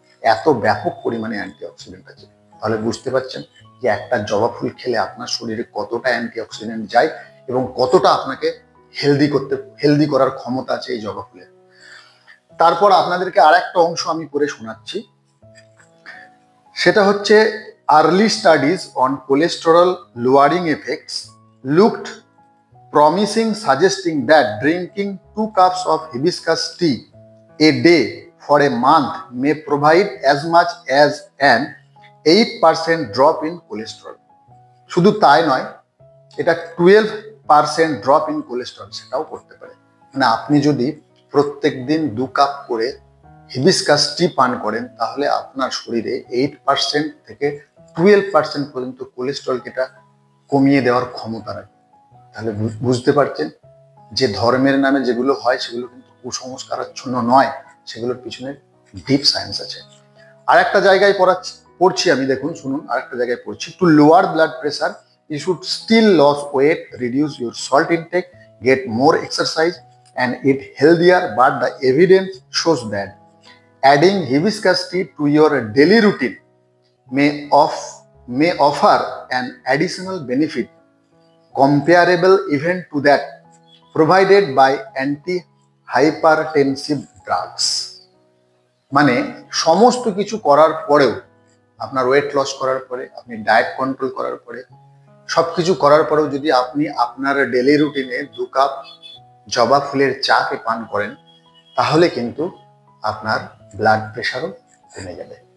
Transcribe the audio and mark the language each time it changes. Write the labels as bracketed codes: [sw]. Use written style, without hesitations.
[bn] এত ব্যাপক পরিমাণে অ্যান্টিঅক্সিডেন্ট আছে। তাহলে বুঝতে পারছেন যে একটা জবা ফুল খেলে আপনার শরীরে কতটা অ্যান্টিঅক্সিডেন্ট যায় এবং কতটা আপনাকে হেলদি করার ক্ষমতা আছে এই জবা ফুলের। তারপর আপনাদেরকে আর একটা অংশ আমি পড়ে শোনাচ্ছি। সেটা হচ্ছে, [en] early studies on cholesterol lowering effects looked promising, suggesting that drinking 2 cups of hibiscus tea a day for a month may provide as much as an 8% drop in cholesterol. [bn] শুধু তাই নয়, এটা 12% ড্রপ ইন কোলেস্টেরল সেটাও করতে পারে। মানে আপনি যদি প্রত্যেক দিন 2 কাপ করে হিবিস্কাস টি পান করেন, তাহলে আপনার শরীরে 8% থেকে 12% পর্যন্ত কোলেস্টেরলকে এটা কমিয়ে দেওয়ার ক্ষমতা রাখে। তাহলে বুঝতে পারছেন যে ধর্মের নামে যেগুলো হয় সেগুলো কিন্তু কুসংস্কারাচ্ছন্ন নয়, সেগুলোর পিছনে ডিপ সায়েন্স আছে। আর একটা জায়গায় পড়ছি [en] আমি, দেখুন শুনুন, আর একটা জায়গায় পড়ছি, to lower blood pressure you should still lose weight, reduce your salt intake, get more exercise and eat healthier, but the evidence shows that adding hibiscus tea to your daily routine may offer an additional benefit comparable even to that provided by anti-hypertensive drugs. [bn] মানে সমস্ত কিছু করার পরেও, আপনার weight loss করার পরে, আপনি diet control করার পরে, সবকিছু করার পরেও যদি আপনি আপনার ডেলি রুটিনে 2 কাপ জবা ফুলের চাকে পান করেন, তাহলে কিন্তু আপনার ব্লাড প্রেশারও কমে যাবে।